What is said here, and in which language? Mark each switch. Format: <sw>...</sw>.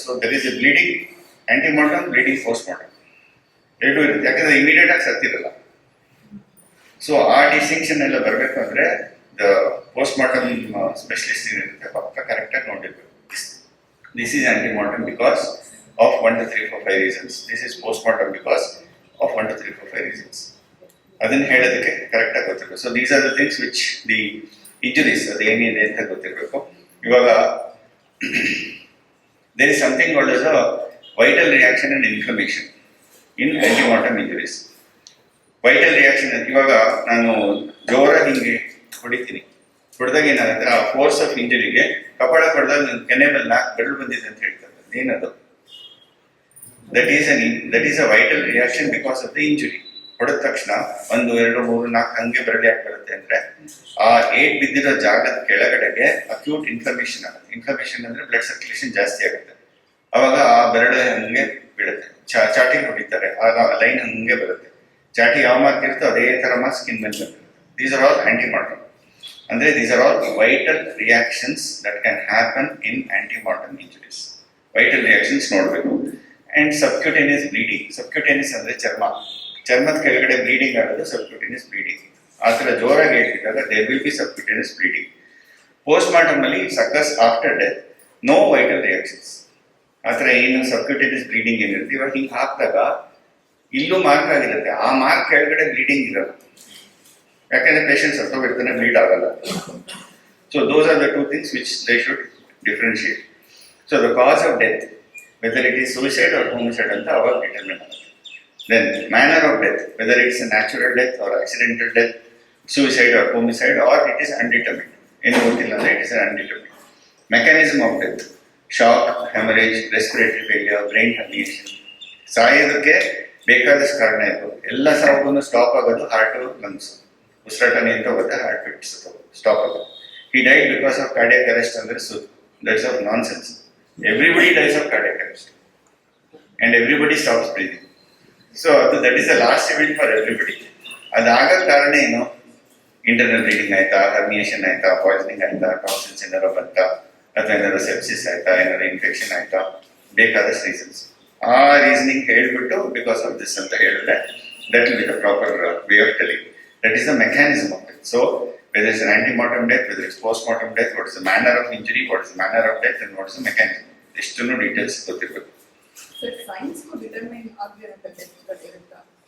<en>so there is a bleeding antemortem, bleeding post mortem</en> <kn>ಎರಡೂ ಇರುತ್ತೆ, ಯಾಕಂದ್ರೆ ಇಮಿಡಿಯೇಟ್ ಆಗಿ ಸತ್ತಿರಲ್ಲ. ಸೊ ಆ ಡಿಸ್ಟಿಂಕ್ಷನ್ ಎಲ್ಲ ಬರಬೇಕು ಅಂದ್ರೆ ದ ಪೋಸ್ಟ್ ಮಾರ್ಟಮ್ ಸ್ಪೆಷಲಿಸ್ಟ್ ಏನಿರುತ್ತೆ ಪಕ್ಕ ಕರೆಕ್ಟಾಗಿ ನೋಡಿರ್ಬೇಕು.</kn> <en>This is antemortem because of 1 to 3 4 5 reasons. This is postmortem because of 1 to 3 4 5 reasons.</en> <kn>ಅದನ್ನ ಹೇಳೋದಕ್ಕೆ ಕರೆಕ್ಟ್ ಆಗಿ ಗೊತ್ತಿರಬೇಕು.</kn> <en>so these are the things which the injuries</en> <kn>ಅದು ಏನಿದೆ ಅಂತ ಗೊತ್ತಿರಬೇಕು.</kn> <en>ಇವಾಗ there is something called as a vital reaction and inflammation in antemortem injuries.</en> <kn>Vital reaction ಅಂತ ಇವಾಗ ನಾನು ಜೋರಾಗಿ ಹಿಂಗೆ ಹೊಡಿತೀನಿ, ಹೊಡೆದಾಗ ಏನಾಗುತ್ತೆ, ಆ ಫೋರ್ಸ್ ಆಫ್ ಇಂಜುರಿಗೆ ಕಪಾಳ ಹೊಡೆದಾಗ ನನ್ನ ಕೆನೆ ಮೇಲೆ 4 ಬೆರಳು ಬಂದಿದೆ ಅಂತ ಹೇಳ್ತಾರೆ. ಏನದು?</kn> <en>That is a vital reaction because of the injury.</en> <kn>ಹೊಡೆದ ತಕ್ಷಣ 1 2 3 4 ಹಂಗೆ ಬೆರಳು ಯಾಕೆ ಬರುತ್ತೆ ಅಂದ್ರೆ ಆ ಏಟ್ ಬಿದ್ದಿರೋ ಜಾಗದ ಕೆಳಗಡೆಗೆ ಅಕ್ಯೂಟ್ ಇನ್ಫ್ಲಮೇಷನ್ ಆಗುತ್ತೆ. ಇನ್ಫ್ಲಮೇಷನ್ ಅಂದ್ರೆ ಬ್ಲಡ್ ಸರ್ಕ್ಯುಲೇಷನ್ ಜಾಸ್ತಿ ಆಗುತ್ತೆ. ಅವಾಗ ಆ ಬೆರಳು ಹಂಗೆ ಬೀಳುತ್ತೆ. ಚಾಟಿ ಹೊಡಿತಾರೆ, ಆಗ ಲೈನ್ ಹಂಗೆ ಬರುತ್ತೆ. ಚಾಟಿ ಯಾವ ಮಾರ್ಕ್ ಇರುತ್ತೋ ಅದೇ ತರ ಮಾರ್ಕ್ ಸ್ಕಿನ್ ಮೇಲೆ ಬರುತ್ತೆ.</kn> <en>These are all antemortem.</en> <kn>ಅಂದ್ರೆ</kn> <en>These are all vital reactions that can happen in antemortem injuries. Vital reactions ನೋಡಬೇಕು. And subcutaneous bleeding.</en> <kn>ಸಬ್ಕ್ಯೂಟೇನಿಯಸ್ ಅಂದ್ರೆ ಚರ್ಮದ ಕೆಳಗಡೆ ಬ್ಲೀಡಿಂಗ್ ಆಗೋದು ಸಬ್ಕ್ಯೂಟೇನಿಯಸ್ ಬ್ಲೀಡಿಂಗ್. ಆ ಥರ ಜೋರಾಗಿ ಹೇಳ್ತಿದ್ದಾಗ</kn> <en>There will be subcutaneous bleeding. Post mortem ಅಲ್ಲಿ success after death no vital reactions.</en> <kn>ಆ ಥರ ಏನು ಸಬ್ಕ್ಯೂಟೇನಿಯಸ್ ಬ್ಲೀಡಿಂಗ್ ಏನಿರುತ್ತೆ, ಇವಾಗ ಹಿಂಗೆ ಹಾಕಿದಾಗ ಇಲ್ಲೂ ಮಾರ್ಕ್ ಆಗಿರುತ್ತೆ, ಆ ಮಾರ್ಕ್ ಕೆಳಗಡೆ ಬ್ಲೀಡಿಂಗ್ ಇರಲ್ಲ, ಯಾಕಂದ್ರೆ ಪೇಷಂಟ್ ಸತ್ತೋಗಿರ್ತಾನೆ, ಬ್ಲೀಡ್ ಆಗಲ್ಲ.</kn> <en>So those are the 2 things which they should differentiate. So the cause of death, whether it is suicide or homicide</en> <kn>ಅಂತ ಅವಾಗ ಡಿಟರ್ಮಿನ್ ಆಗುತ್ತೆ.</kn> <en>Then manner of death, whether it's a natural death or accidental death, suicide or homicide, or it is undetermined. Any it is undetermined. Mechanism of death, shock, hemorrhage, respiratory failure, brain herniation.</en> <kn>ಸಾಯೋದಕ್ಕೆ ಬೇಕಾದಷ್ಟು ಕಾರಣ ಇತ್ತು. ಎಲ್ಲ ಸಾವುಗಳನ್ನು stop ಆಗೋದು heart lungs, ಉಸಿರಾಟ ನಿಂತೋಗುತ್ತೆ, heart bits stop ಆಗೋದು.</kn> <en>He died because of cardiac arrest</en> <kn>ಅಂದ್ರೆ</kn> <en>that's of nonsense. Everybody dies of cardiac arrest and everybody stops breathing. So that is the last event for everybody.</en> <kn>ಅದಾಗ ಕಾರಣ ಏನು? Internal bleeding ಆಯ್ತಾ, herniation ಆಯ್ತಾ, poisoning ಆಯ್ತಾ, toxins ಏನಾರು ಬಂತಾ, ಅಥವಾ ಏನಾರು ಸೆಪ್ಸಿಸ್ ಆಯ್ತಾ, ಏನಾರು ಇನ್ಫೆಕ್ಷನ್ ಆಯ್ತಾ, ಬೇಕಾದಷ್ಟು ರೀಸನ್ಸ್. ಆ ರೀಸನಿಂಗ್ ಹೇಳ್ಬಿಟ್ಟು</kn> <en>because of this</en> <kn>ಅಂತ ಹೇಳಿದ್ರೆ</kn> <en>That will be the proper way of telling. That is the mechanism of it. So whether it's an antemortem death, whether it's postmortem death, what is the manner of injury, what is the manner of death, and what is the mechanism.</en> <kn>ಇಷ್ಟನ್ನು details ಗೊತ್ತಿರಬೇಕು.</kn> <en>Sir, science could determine</en> <kn>ಆಗಿರುವಂತ death ಇರುತ್ತಾ?</kn>